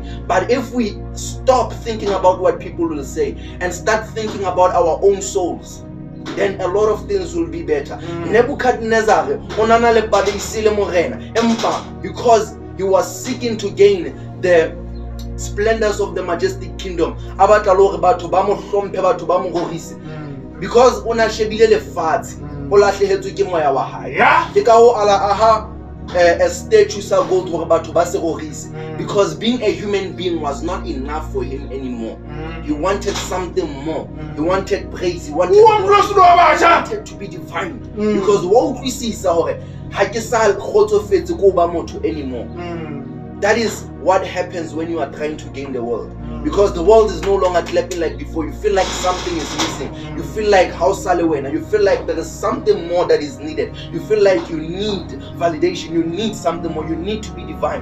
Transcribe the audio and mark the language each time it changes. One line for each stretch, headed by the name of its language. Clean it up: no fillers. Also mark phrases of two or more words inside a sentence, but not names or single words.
English: But if we stop thinking about what people will say and start thinking about our own souls, then a lot of things will be better. Nebuchadnezzar, because he was seeking to gain the splendors of the majestic kingdom, because
Southern Sotho: una shebile lefatshe o lahlehetswe ke moya wa hae ke ka ho ala aha a statue sa gold hore batho ba se rorise,
English: because being a human being was not enough for him anymore. He wanted something more. He wanted praise. He wanted to be divine, because what we see is
Southern Sotho: hore ha ke sa khotsofetse ko ba motho anymore.
English: That is what happens when you are trying to gain the world. Because the world is no longer clapping like before. You feel like something is missing. You feel like how Salewena. You feel like there is something more that is needed. You feel like you need validation. You need something more. You need to be divine.